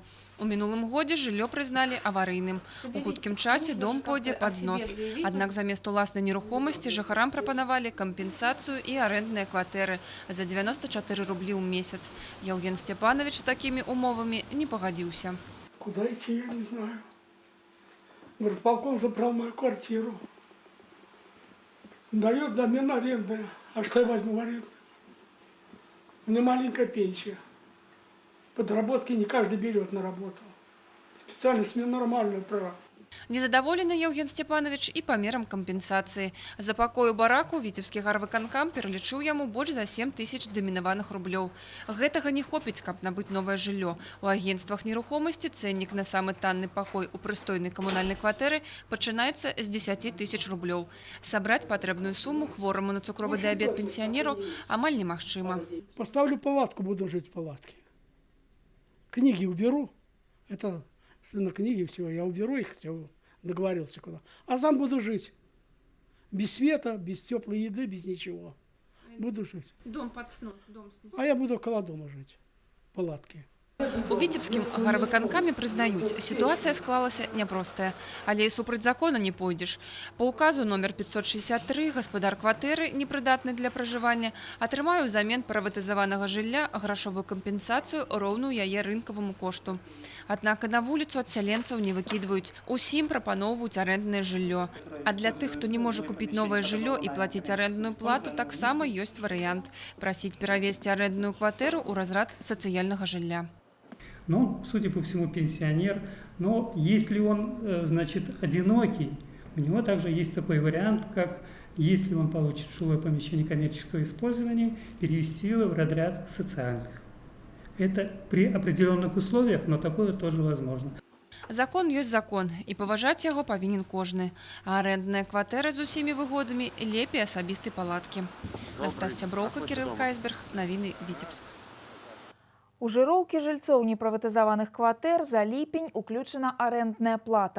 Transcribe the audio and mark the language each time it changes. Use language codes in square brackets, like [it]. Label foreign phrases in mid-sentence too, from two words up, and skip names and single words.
[be] У мінулым годзе жыллё прызналі аварыйным. У хуткім часе дом пойдзе пад знос. Аднак замест уласнай нерухомасці жыхарам прапанавалі кампенсацыю і арэндныя кватэры за 94 рублі ў месяц. Яўген Степанович з такімі умовамі не пагадзіўся. [ru] Куда идти, я не знаю. Горосполком забрал мою квартиру. Дает замену арендная. А что я возьму в аренду? У меня маленькая пенсия. Подработки не каждый берет на работу. Специальность мне нормальную права. [be] Незадаволены Яўген Степанович і памерам кампенсацыі. За пакой у бараку віцебскі гарвыканкам пералічыў яму больш за 7 000 дамінаваных рублёў. Гэтага не хопіць, каб набыць новае жыллё. У агенцтвах нерухомасці цэннік на самы танны пакой у прыстойнай камунальнай кватэры пачынаецца з 10 000 рублёў. Сабраць патрэбную суму хвораму на цукровы дыябет пенсіянеру амаль немагчыма. [ru] Поставлю палатку, буду жить в палатке. Книги уберу. Это на книги всего. Я уберу их, все, договорился куда. А сам буду жить. Без света, без теплой еды, без ничего. Буду жить. Дом под снос, дом снос. А я буду около дома жить. В палатке. [be] У віцебскім гарвыканкамі прызнаюць, сітуацыя склалася няпростая, але і супраць закона не пойдзеш. Па указу номер 563 гаспадар кватэры, непрыдатны для пражывання, атрымае ўзамен прыватызаванага жылля грашовую кампенсацыю роўную яе рынкаваму кошту. Аднак і на вуліцу адсяленцаў не выкідваюць. Усім прапаноўваюць арэнднае жыллё. А для тых, хто не можа купіць новае жыллё і плаціць арэндную плату, таксама ёсць варыянт – прасіць перавесці арэндную кватэру ў разрад сацыяльнага жылля. [ru] Но, судя по всему, пенсионер. Но если он, значит, одинокий, у него также есть такой вариант, как если он получит жилое помещение коммерческого использования, перевести его в разряд социальных. Это при определенных условиях, но такое тоже возможно. [be] Закон ёсць закон, і паважаць яго павінен кожны. А арэндная кватэра з усімі выгодамі лепей асабістай палаткі. Настасья Броўка, Кірыл Кайсберг, навіны Віцебск. У жыроўкі жыльцоў непрыватызаваных кватэр за ліпень уключана арэндная плата.